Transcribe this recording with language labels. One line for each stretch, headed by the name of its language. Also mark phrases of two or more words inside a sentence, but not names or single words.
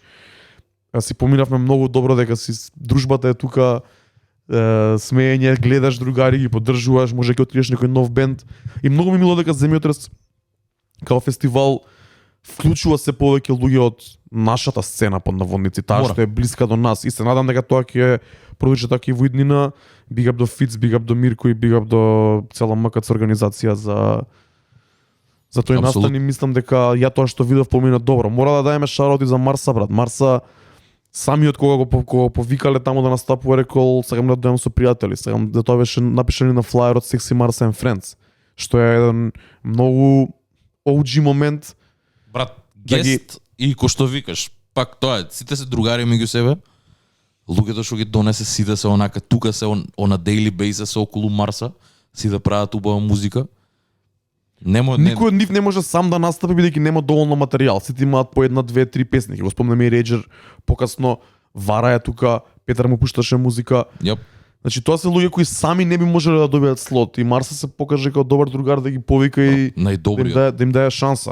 Macedonian: Си поминавме многу добро дека си дружбата е тука, смеење, гледаш другари, ги поддржуваш, може ќе отидеш некој нов бенд. И многу ми мило дека Земјотрес како фестивал вклучува се повеќе луѓе од нашата сцена под наводници, таа што е блиска до нас. И се надам дека тоа ќе продолжи така и во иднина.
English: Big up
Macedonian: до Фиц,
English: big up
Macedonian: до Мирко и
English: big up
Macedonian: до цела МКЦ организација за тој настан и мислам дека ја тоа што видов помина добро. Мора да даеме шараут и за Марса, брат. Марса самиот кога го повикале таму да настапува, рекол сакам да дојдам со пријатели, сакам да тоа беше напишано на флаерот Sexy Marsa and Friends, што е еден многу OG момент. Брат, гест и кој што викаш, пак тоа е, сите се другари меѓу себе. Луѓето што ги донесе сите се онака, тука се
English: on a daily basis
Macedonian: околу Марса, си да прават убава музика. Никој од нив не може сам да настапи бидејќи нема доволно материјал. Сите имаат по една, две, три песни. Ќе го спомнеме и Реџер, покасно Вара е тука, Петар му пушташе музика. Значи тоа се луѓе кои сами не би можеле да добијат слот и Марса се покаже како добар другар да ги повика и да им даде шанса.